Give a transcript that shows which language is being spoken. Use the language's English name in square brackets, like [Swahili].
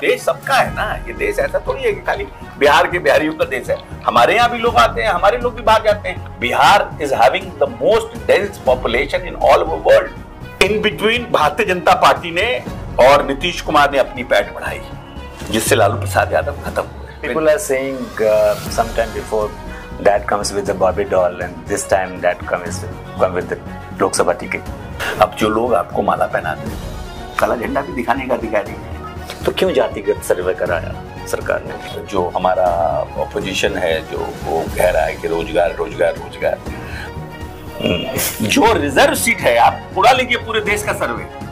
[Hindi] देश सबका है ना, ये देश ऐसा थोड़ी है कि खाली बिहार के बिहारियों का देश है। हमारे यहाँ भी लोग आते हैं, हमारे लोग भी बाहर जाते हैं। [English] Bihar is having the most dense population in all over world. In between [Hindi] Bharatiya Janata party ने और नीतीश कुमार ने अपनी पैठ बढ़ाई, जिससे लालू प्रसाद यादव खत्म हुए। [English] People are saying sometime before that comes with the Barbie doll and this time that come with the Lok Sabha ticket. [Hindi] अब जो लोग आपको माला पहनाते हैं, काला झंडा भी दिखाने का अधिकारी है। तो क्यों जातिगत सर्वे कराया सरकार ने? जो हमारा ऑपोजिशन है जो वो कह रहा है कि रोजगार रोजगार रोजगार। जो रिजर्व सीट है, आप उड़ा लीजिए पूरे देश का सर्वे।